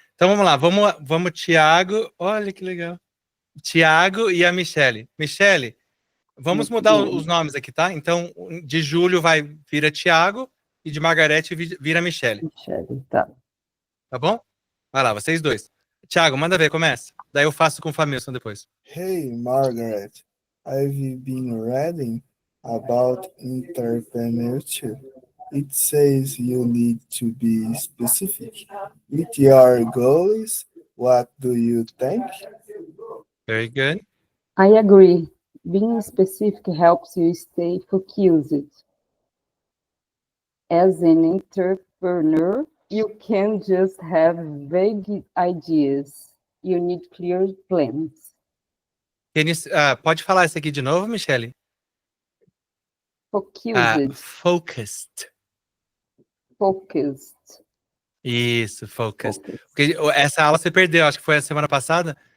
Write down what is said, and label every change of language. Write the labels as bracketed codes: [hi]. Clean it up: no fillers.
[pt] Então vamos lá, vamos Thiago. Olha que legal. Thiago e a Michele. Michele, vamos mudar os nomes aqui, tá? Então, de Júlio vira Thiago e de Margarete vira Michele. Michele, tá. Tá bom? Vai lá, vocês dois. Thiago, manda ver, começa. Daí eu faço com o Familson depois. [en] Hey, Margaret, I've been reading about entrepreneurship. It says you need to be specific with your goals. What do you think? Very good. I agree. Being specific helps you stay focused. As an entrepreneur, you can't just have vague ideas. You need clear plans. [pt] Pode falar isso aqui de novo, Michele? [en] Focused. Focused. Focused. [pt] Isso, focused. Porque essa aula você perdeu, acho que foi a semana passada.